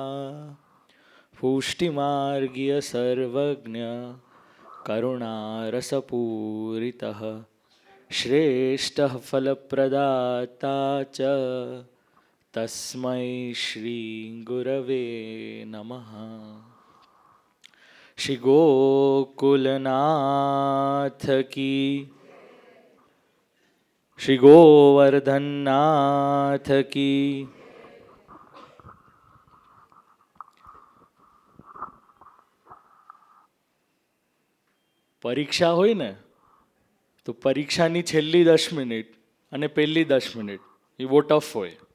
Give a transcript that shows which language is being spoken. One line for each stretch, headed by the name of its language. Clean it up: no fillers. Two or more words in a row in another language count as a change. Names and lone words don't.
Sanskrit: पुष्टिमार्गीय सर्वज्ञ करुणारसपूरितः श्रेष्ठः फलप्रदाता च तस्मै श्री गुरवे नमः.
Hindi: श्री गोकुलनाथ की, श्री गोवर्धननाथ की.
Gujarati: પરીક્ષા હોય ને તો પરીક્ષાની છેલ્લી 10 મિનિટ અને પહેલી 10 મિનિટ એ બહુ ટફ હોય.